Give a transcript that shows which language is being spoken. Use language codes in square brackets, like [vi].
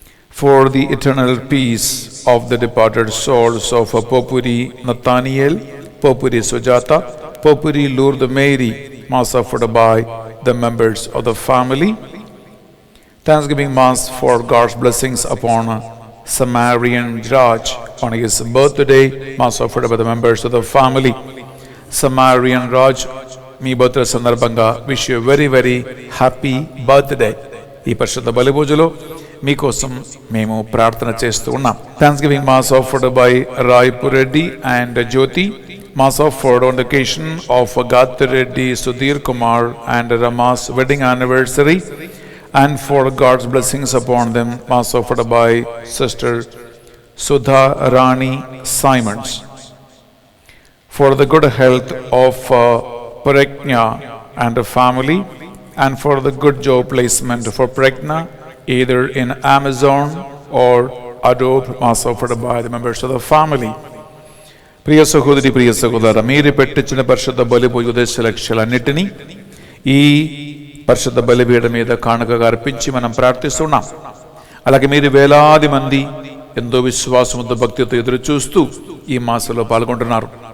[en] For the eternal peace of the departed souls of Popuri Nathaniel, Popuri Sujata, Popuri Lourdes Mary, Mass offered by the members of the family. Thanksgiving Mass for God's blessings upon Samarian Raj on his birthday, Mass offered by the members of the family. Samarian Raj, [te] మీ birthday సందర్భంగా [en] Wish you very very happy birthday. [te] ఈ పరిశుద్ధ బలిపూజలో మీకోసం మేము ప్రార్థన చేస్తూ ఉన్నాం. [en] Thanksgiving mass offered by Raipur Reddy and Jyothi. Mass offered on the occasion of Gathi Reddy, Sudhir Kumar and Rama's wedding anniversary, and for God's blessings upon them, Mass offered by Sister Sudha Rani Simons. For the good health of Pregna and the family, and for the good job placement for Pregna, either in Amazon or Adobe, Mass offered by the members of the family. [te] ప్రియ సహోదరి, ప్రియ సహోదర, మీరు పెట్టించిన పరిశుద్ధ బలిపూజ ఉద్దేశ లక్ష్యాలన్నిటినీ ఈ పరిశుద్ధ బలిపీఠం మీద కానుకగా అర్పించి మనం ప్రార్థిస్తున్నాం. అలాగే మీరు వేలాది మంది ఎంతో విశ్వాసంతో భక్తితో ఎదురు చూస్తూ ఈ మాసంలో పాల్గొంటున్నారు.